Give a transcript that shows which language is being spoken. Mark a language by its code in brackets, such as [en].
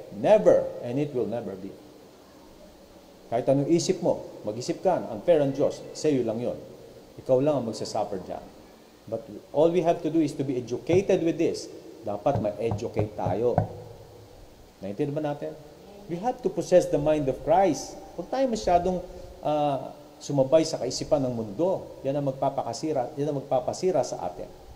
[en] Never, and it will never be. [tl] Kahit anong isip mo, mag-isip ka, unfair ang Diyos, sa iyo lang yon. Ikaw lang ang magsasuffer dyan. [en] But all we have to do is to be educated with this. [tl] Dapat ma-educate tayo. Naintindihan ba natin? [en] We have to possess the mind of Christ. [tl] Huwag tayo masyadong sumabay sa kaisipan ng mundo. Yan ang magpapasira sa atin.